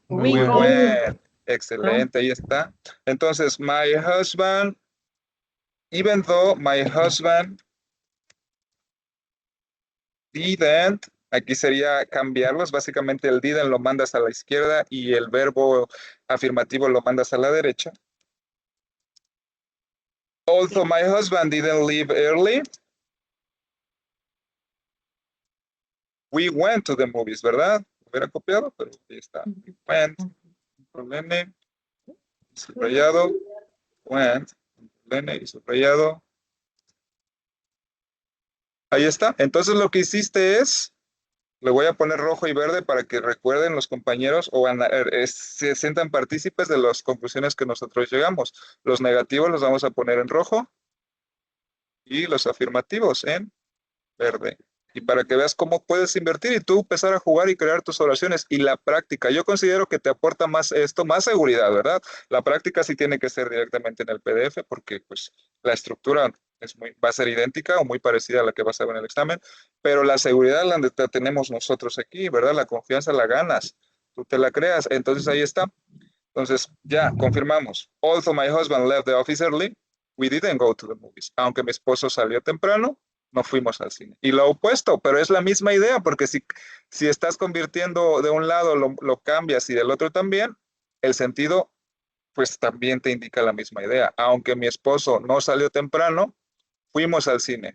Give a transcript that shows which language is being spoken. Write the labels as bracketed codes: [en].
[en] We went. [es] Excelente, ahí está. Entonces, [en] my husband, even though my husband didn't, [es] aquí sería cambiarlos. Básicamente el didn't lo mandas a la izquierda y el verbo afirmativo lo mandas a la derecha. [en] Although my husband didn't leave early, we went to the movies, ¿verdad? [es] Hubiera copiado, pero ahí está. [en] We went, [es] N, subrayado, went, N y subrayado. Ahí está. Entonces lo que hiciste es, le voy a poner rojo y verde para que recuerden los compañeros o se sientan partícipes de las conclusiones que nosotros llegamos. Los negativos los vamos a poner en rojo y los afirmativos en verde. Y para que veas cómo puedes invertir y tú empezar a jugar y crear tus oraciones. Y la práctica, yo considero que te aporta más esto, más seguridad, ¿verdad? La práctica sí tiene que ser directamente en el PDF porque pues la estructura va a ser idéntica o muy parecida a la que vas a ver en el examen, pero la seguridad la tenemos nosotros aquí, ¿verdad? La confianza la ganas, tú te la creas, entonces ahí está. Entonces ya confirmamos. [en] Although my husband left the office early, we didn't go to the movies. [es] Aunque mi esposo salió temprano, no fuimos al cine. Y lo opuesto, pero es la misma idea, porque si estás convirtiendo de un lado, lo cambias y del otro también, el sentido pues también te indica la misma idea. Aunque mi esposo no salió temprano, fuimos al cine.